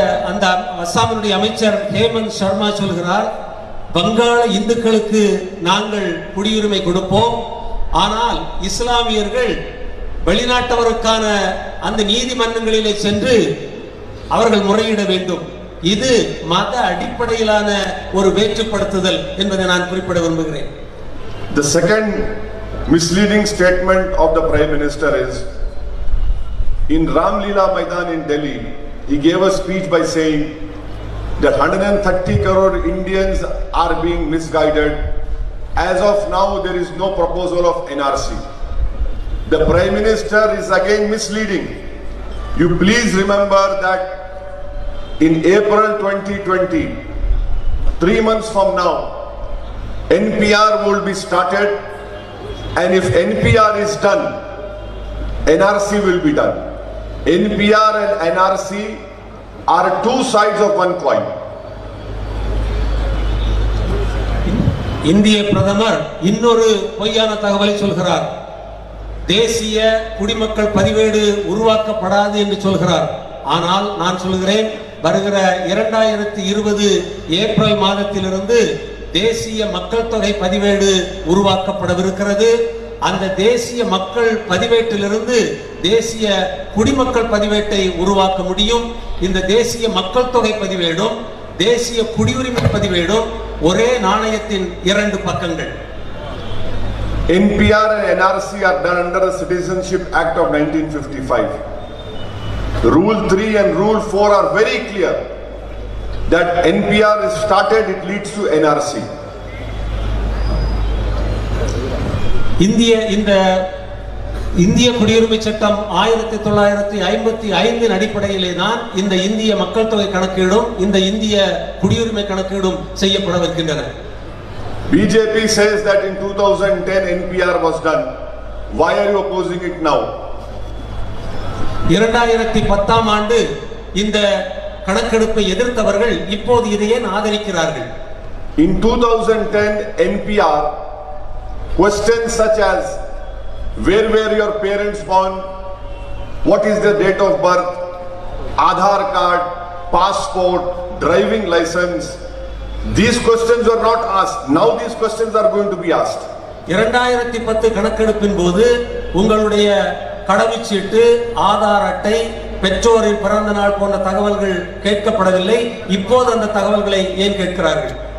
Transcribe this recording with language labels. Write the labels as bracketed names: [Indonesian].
[Tamil] அந்த அஸ்ஸாமினுடைய அமைச்சர் ஹேமந்த் சர்மா சொல்கிறார், வங்காள இந்துக்களுக்கு நாங்கள் குடியுரிமை கொடுப்போம், ஆனால் இஸ்லாமியர்கள் வெளிநாட்டவருக்கான அந்த நீதிமன்றங்களிலே சென்று அவர்கள் முறையிட வேண்டும். இது மத அடிப்படையிலான ஒரு வேற்றுப்படுத்துதல் என்பதை நான் குறிப்பிட விரும்புகிறேன். [English] The second misleading statement of the Prime Minister is, in Ram Leela Maidan in Delhi, he gave a speech by saying that 130 crore Indians are being misguided. As of now, there is no proposal of NRC. The Prime Minister is again misleading. You please remember that in April 2020, 3 months from now, NPR will be started, and if NPR is done, NRC will be done. NPR and NRC are two sides of one coin. [Tamil] இந்திய பிரதமர் இன்னொரு பொய்யான தகவலை சொல்கிறார். தேசிய குடிமக்கள் பதிவேடு உருவாக்கப்படாது என்று சொல்கிறார். ஆனால் நான் சொல்கிறேன், வருகிற 2020 ஏப்ரல் மாதத்திலிருந்து தேசிய மக்கள் தொகை பதிவேடு உருவாக்கப்படவிருக்கிறது. அந்த தேசிய மக்கள் பதிவேட்டிலிருந்து தேசிய குடிமக்கள் பதிவேட்டை உருவாக்க முடியும். இந்த தேசிய மக்கள் தொகை பதிவேடும் தேசிய குடியுரிமை பதிவேடும் ஒரே நாணயத்தின் 2 பக்கங்கள். [English] NPR and NRC are done under the Citizenship Act of 1955. Rule 3 and Rule 4 are very clear that NPR is started, it leads to NRC. [Tamil] இந்த இந்திய குடியுரிமை சட்டம் 1955 அடிப்படையிலே தான் இந்த இந்திய மக்கள் தொகை கணக்கீடும் இந்த இந்திய குடியுரிமை கணக்கீடும் செய்யப்படவிருக்கின்றன. [English] BJP says that in 2010 NPR was done. Why are you opposing it now? [Tamil] 2010 ஆண்டு இந்த கணக்கெடுப்பை எதிர்த்தவர்கள் இப்போது இதை ஏன் ஆதரிக்கிறார்கள்? [English] In 2010 NPR, questions such as where were your parents born, what is their date of birth, Aadhaar card, passport, driving license, these questions were not asked. Now these questions are going to be asked. [Tamil] 2010 கணக்கெடுப்பின் போது உங்களுடைய கடவுச்சீட்டு, ஆதார் அட்டை, பெற்றோரின் பிறந்த நாள் போன்ற தகவல்கள் கேட்கப்படவில்லை. இப்போது அந்த தகவல்களை ஏன் கேட்கிறார்கள்?